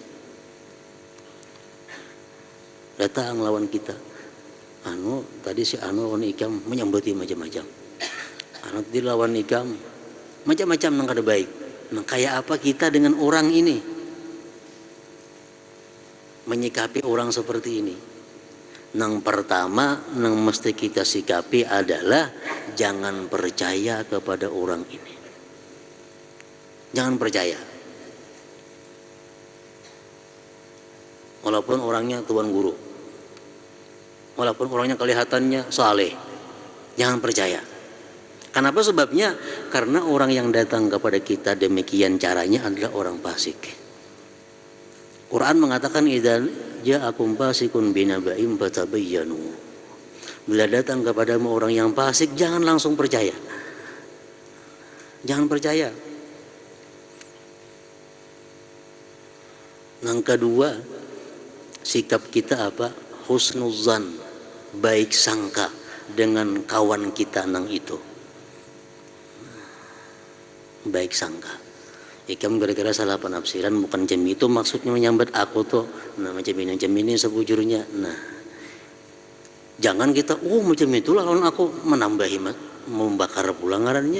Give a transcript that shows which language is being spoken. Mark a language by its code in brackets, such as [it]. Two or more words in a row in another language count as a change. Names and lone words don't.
[bjn] Datang lawan kita, tadi si lawan ikam menyambuti macam-macam. Tadi lawan ikam macam-macam nang kada baik. Nang kayak apa kita dengan orang ini, menyikapi orang seperti ini? [id] Nang pertama nang mesti kita sikapi adalah jangan percaya kepada orang ini. Jangan percaya. Walaupun orangnya tuan guru, walaupun orangnya kelihatannya saleh, jangan percaya. Kenapa sebabnya? Karena orang yang datang kepada kita demikian caranya adalah orang fasik. Quran mengatakan [ar] إذا جاءكم فاسق بنبإ فتبينوا. [id] Bila datang kepadamu orang yang fasik, jangan langsung percaya. Jangan percaya. Yang kedua, sikap kita apa? Husnuzan, baik sangka dengan kawan kita nang itu. Baik sangka. [bjn] Ikam gara-gara salah penafsiran, bukan jam itu maksudnya menyambat aku tuh. Nah macam ini sebujurnya. Nah, jangan kita macam itulah lawan aku menambahi membakar pula ngarannya.